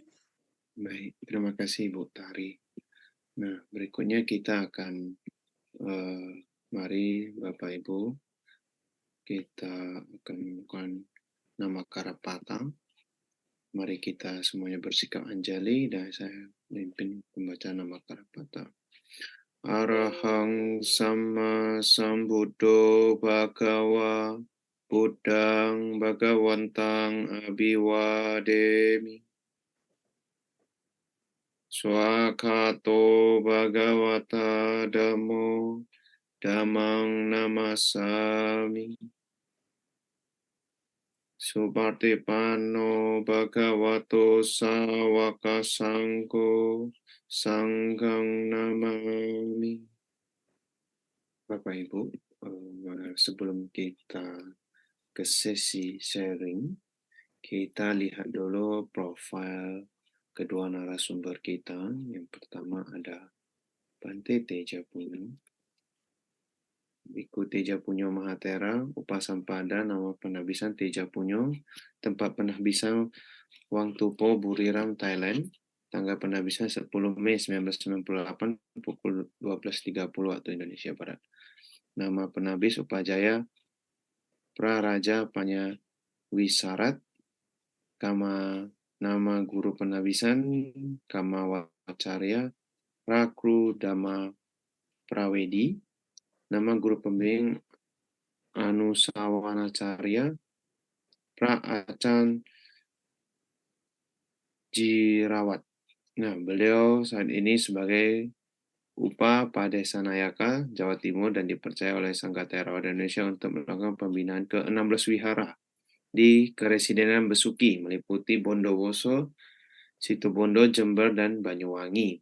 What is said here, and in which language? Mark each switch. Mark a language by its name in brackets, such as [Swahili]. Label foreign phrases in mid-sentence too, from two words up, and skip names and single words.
[Indonesian] Baik, terima kasih Bu Tari. Nah, berikutnya kita akan, mari Bapak Ibu, kita akan melakukan nama Karapata. Mari kita semuanya bersikap anjali dan saya memimpin pembacaan nama Karapata. [Pali] Arahang Sama Sambuddho Bhagawa Buddhang Bhagawantang Abhiwademi. Swakato Bhagavata Dhammo Dhammang Namasami. Supatipano Bhagavato Sawaka Sangho Sanghang Namami. [Indonesian] Bapak Ibu, sebelum kita ke sesi sharing, kita lihat dulu profil kedua narasumber kita. Yang pertama ada Bante Tejapunyo, Biku Tejapunyo Mahatera, Upasampada, nama penabisan Tejapunyo, tempat penabisan Wang Tupo, Buriram, Thailand, tanggal penabisan 10 Mei 1998, pukul 12.30 waktu Indonesia Barat. Nama penabis Upajaya Praraja Panya Wisarat, nama guru penabisan Kamawacarya Rakru Dhamma Prawedi, nama guru pembimbing Anusawanacharya Pra Acan Jirawat. Nah, beliau saat ini sebagai Upa Padesanayaka Jawa Timur dan dipercaya oleh Sangha Theravada Indonesia untuk melakukan pembinaan ke-16 wihara di Keresidenan Besuki, meliputi Bondowoso, Situbondo, Jember, dan Banyuwangi.